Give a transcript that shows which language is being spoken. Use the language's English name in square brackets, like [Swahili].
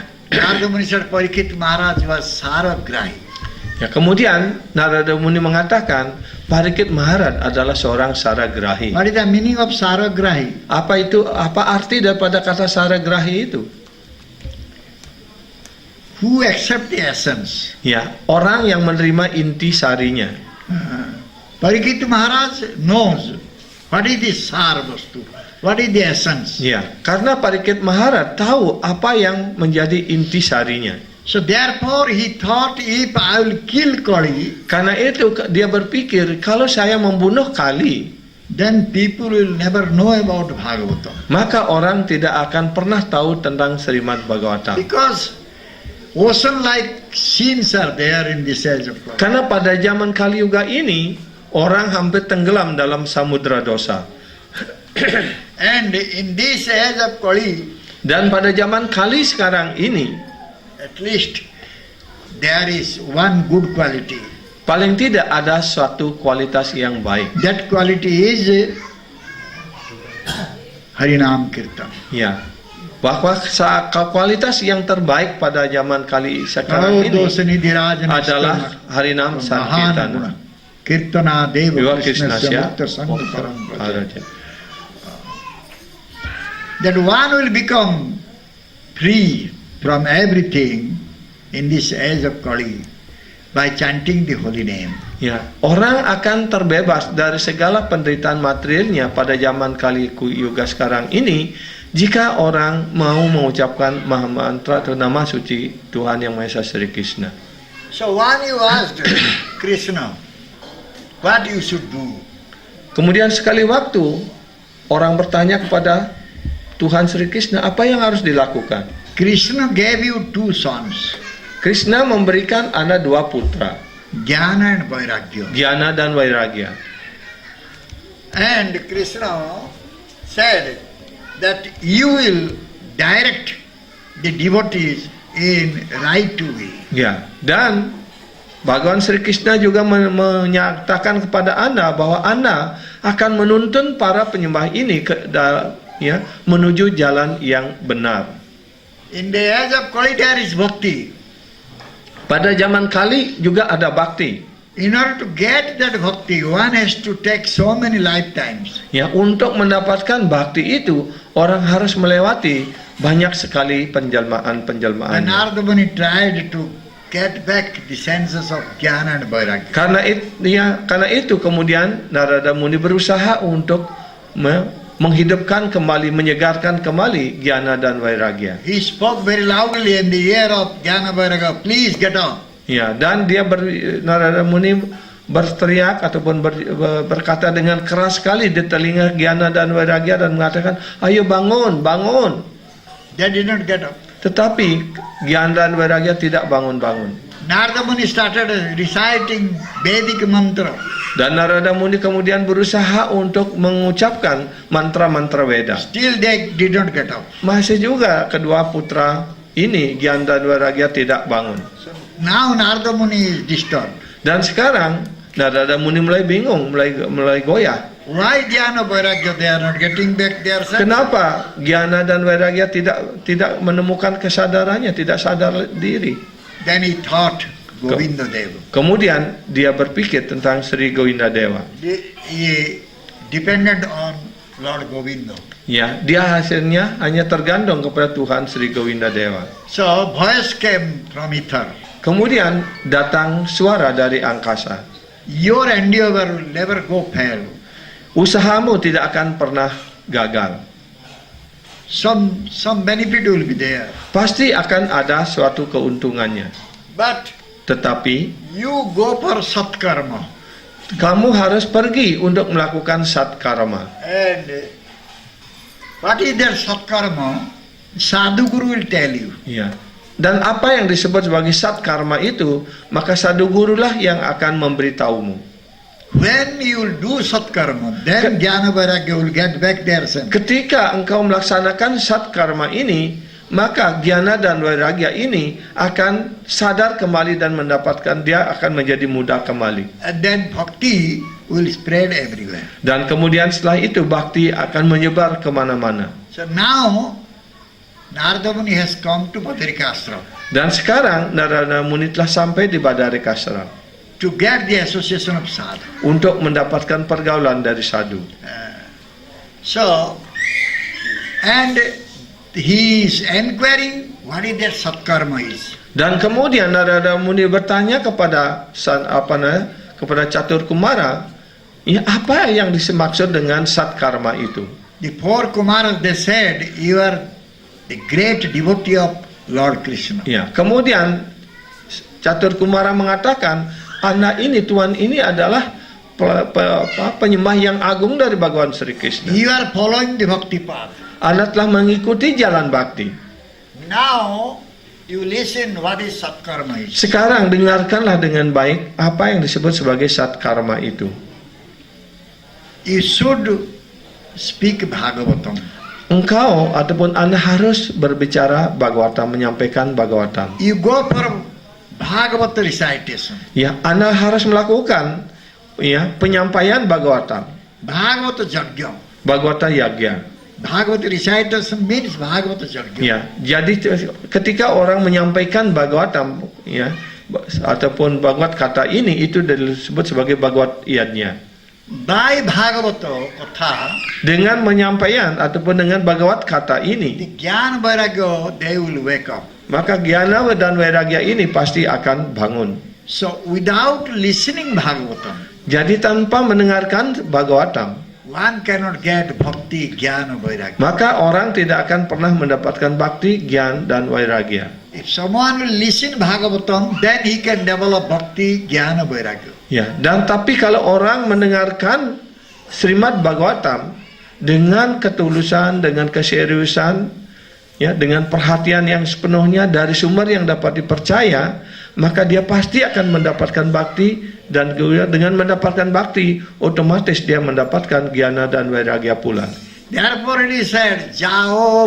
[English] Narada Muni said Parikshit Maharaj was Sarvagrahi. [Indonesian] Ya, kemudian Narada Muni mengatakan Parikit Maharad adalah seorang saragrahi. [English] What is the meaning of saragrahi? [Indonesian] Apa itu? Apa arti daripada kata saragrahi itu? [English] Who accept the essence? [Indonesian] Ya, orang yang menerima inti sarinya. [English] Parikit Maharaj knows what is the sar vastu, what is the essence. [Indonesian] Ya, karena Parikit Maharad tahu apa yang menjadi inti sarinya. [English] So therefore he thought, if I will kill Kali, [Indonesian] Karena itu dia berpikir kalau saya membunuh Kali, [English] then people will never know about Bhagavatam. [Indonesian] maka orang tidak akan pernah tahu tentang Srimad Bhagavatam. [English] Because ocean-like scenes are there in this age of Kali. [Indonesian] Karena pada zaman Kali Yuga ini orang hampir tenggelam dalam samudra dosa. [English] And in this age of Kali, [Indonesian] Dan pada zaman Kali sekarang ini, [English] at least there is one good quality. [Indonesian] paling tidak ada suatu kualitas yang baik. [English] That quality is Harinam Kirtan. [Indonesian] Ya, bahwa kualitas yang terbaik pada zaman Kali sekarang ini adalah Harinam Sankirtana. Kirtana Deva Deva Krishna Krishnasya Samukta Sangaparam. Araja. [English] That one will become free from everything in this age of Kali by chanting the holy name. [Indonesian] Ya, orang akan terbebas dari segala penderitaan materialnya pada zaman Kali Yuga sekarang ini jika orang mau mengucapkan maha mantra atau nama suci Tuhan Yang Maha Esa Sri Krishna. [English] So when you asked Krishna, what you should do? [Indonesian] Kemudian sekali waktu orang bertanya kepada Tuhan Sri Krishna, apa yang harus dilakukan? [English] Krishna gave you two sons, [Indonesian] Krishna memberikan Anda dua putra, [English] Jnana and Vairagya. [Indonesian] Jnana dan Vairagya. [English] And Krishna said that you will direct the devotees in right way. [Indonesian] Ya, dan Bhagawan Sri Krishna juga menyatakan kepada Anda bahwa Anda akan menuntun para penyembah ini menuju jalan yang benar. [English] In the age of Kali there is bhakti. [Indonesian] Pada zaman Kali juga ada bakti. [English] In order to get that bhakti, one has to take so many lifetimes. [Indonesian] Ya, untuk mendapatkan bakti itu orang harus melewati banyak sekali penjelmaan-penjelmaan. [English] And Narada Muni tried to get back the senses of Jnana and Vairagya. [Indonesian] Karena itu kemudian Narada Muni berusaha untuk menghidupkan kembali, menyegarkan kembali Jnana dan Vairagya. [English] He spoke very loudly in the ear of Jnana Vairagya, please get up. [Indonesian] Ya, dan Narada Muni berteriak ataupun berkata dengan keras sekali di telinga Jnana dan Vairagya dan mengatakan, ayo bangun, bangun. [English] They did not get up. [Indonesian] Tetapi Jnana dan Vairagya tidak bangun-bangun. [English] Narada Muni started reciting Vedic mantra. [Indonesian] Dan Narada Muni kemudian berusaha untuk mengucapkan mantra-mantra Veda. [English] Still they did not get up. [Indonesian] Masih juga kedua putra ini, Jnana dan Vairagya, tidak bangun. [English] So now Narada Muni is disturbed. [Indonesian] Dan sekarang Narada Muni mulai bingung, mulai goyah. [English] Why Jnana Vairagya they are not getting back their sense? [Indonesian] Kenapa Jnana dan Vairagya tidak menemukan kesadarannya, tidak sadar diri? [English] Then he thought Govinda Deva. [Indonesian] Kemudian dia berpikir tentang Sri Govinda Dewa. [English] He depended on Lord Govinda. [Indonesian] Ya, dia hasilnya hanya tergantung kepada Tuhan Sri Govinda Dewa. [English] So voice came from ether. [Indonesian] Kemudian datang suara dari angkasa. [English] Your endeavor will never go fail. [Indonesian] Usahamu tidak akan pernah gagal. [English] Some benefit will be there. [Indonesian] Pasti akan ada suatu keuntungannya. [English] But [Indonesian] Tetapi [English] you go for satkarma. [Indonesian] kamu harus pergi untuk melakukan satkarma. [English] And what is that satkarma? Sadhu Guru will tell you. [Indonesian] Ya. Dan apa yang disebut sebagai satkarma itu, maka sadhu gurulah yang akan memberitahumu. [English] When you will do satkarma, then Jnana Vairagya will get back their sense. [Indonesian] Ketika engkau melaksanakan satkarma ini, maka Jnana dan Vairagya ini akan sadar kembali dan mendapatkan, dia akan menjadi mudah kembali. [English] And then bhakti will spread everywhere. [Indonesian] Dan kemudian setelah itu bakti akan menyebar kemana-mana. [English] So now Narada Muni has come to Badrika Ashram. [Indonesian] Dan sekarang Narada Muni telah sampai di Badarikasara [English] to get the association of sadhu. [Indonesian] untuk mendapatkan pergaulan dari sadhu. [English] So, and he is inquiring what is that satkarma is. [Indonesian] Dan kemudian Narada Muni bertanya kepada kepada Catur Kumara, ya, apa yang dimaksud dengan satkarma itu? [English] The four Kumaras, they said, you are the great devotee of Lord Krishna. [Indonesian] Ya, kemudian Catur Kumara mengatakan, anak ini, Tuan ini adalah penyembah yang agung dari Bhagawan Sri Krishna. [English] You are following the bhakti path. [Indonesian] Anak telah mengikuti jalan bakti. [English] Now, you listen what is satkarma is. [Indonesian] Sekarang dengarkanlah dengan baik apa yang disebut sebagai satkarma itu. [English] You should speak Bhagavatam. [Indonesian] Engkau ataupun Anda harus berbicara Bhagavatam, menyampaikan Bhagavatam. [English] You go for Bhagavata recitation. [Indonesian] Ya, Anda harus melakukan ya penyampaian Bhagavatam. [English] Bhagavata Jagya. [Indonesian] Bhagavata Yagya. [English] Bhagavata recitation means Bhagavata Jagya. [Indonesian] Ya, jadi ketika orang menyampaikan Bhagavatam ya ataupun Bhagavat kata ini, itu disebut sebagai Bhagavat Yadnya. [English] By Bhagavata Katha, [Indonesian] Dengan menyampaikan ataupun dengan Bhagavat kata ini, [English] the Jnana Vairagya, they will wake up. [Indonesian] maka Jnana dan Vairagya ini pasti akan bangun. [English] So without listening Bhagavatam, [Indonesian] Jadi tanpa mendengarkan Bhagavatam, [English] one cannot get bhakti, jnana, vairagya. [Indonesian] maka orang tidak akan pernah mendapatkan bakti, gyan, dan vairagya. [English] If someone will listen Bhagavatam, then he can develop bhakti, jnana, vairagya. [Indonesian] Ya, dan tapi kalau orang mendengarkan Srimad Bhagavatam dengan ketulusan, dengan keseriusan, ya, dengan perhatian yang sepenuhnya dari sumber yang dapat dipercaya, maka dia pasti akan mendapatkan bakti, dan dengan mendapatkan bakti, otomatis dia mendapatkan jnana dan vairagya pula. [English] Therefore it is said, Jao